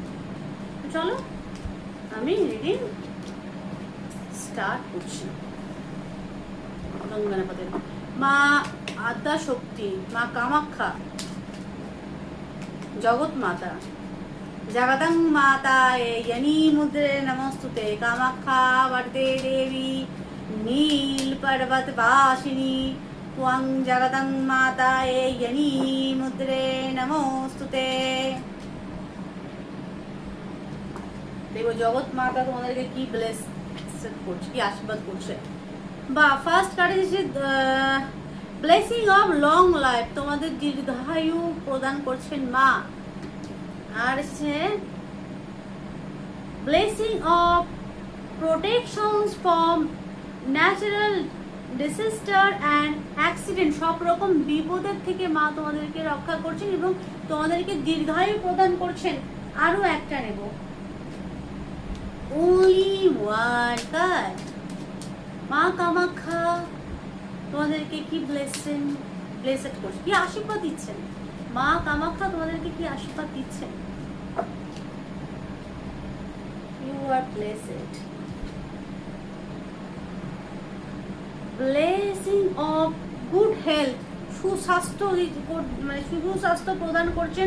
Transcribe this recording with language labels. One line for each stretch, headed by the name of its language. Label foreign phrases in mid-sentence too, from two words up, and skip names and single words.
Bangla: তো চলো আমি
English: reading start
Bangla: করছি।
Sanskrit: মা আদ্যা শক্তি, মা কামাখ্যা, জগৎ মাতা, জগদং মাতা यनी मुद्रे नमस्तुते कामाख्या वरदे देवी नील पर्वत वासिनी त्वं जगदं माता यनी मुद्रे नमस्तुते।
Bangla: দেখো জগৎ মাতা তোমাদেরকে কি ব্লেস করছে, কি আশীর্বাদ করছে। বা ফার্স্ট কার্ডে এসেছে
English: blessing of long life,
Bangla: তোমাদের দীর্ঘায়ু প্রদান করছেন মা। আর এসেছে
English: blessing of protections from natural disaster and accident,
Bangla: সব রকম বিপদের থেকে মা তোমাদেরকে রক্ষা করছেন এবং তোমাদেরকে দীর্ঘায়ু প্রদান করছেন। আরও একটা নেব,
English: only one card।
Bangla: মা কামাখ্যা তোমাদেরকে কি ব্লেসড করছে, কি আশীর্বাদ দিচ্ছেন। মা কামাখ্যা তোমাদেরকে কি আশীর্বাদ দিচ্ছেন।
English: You are blessed. blessing of good health,
Bangla: সুস্বাস্থ্য, মানে সুস্বাস্থ্য প্রদান করছেন।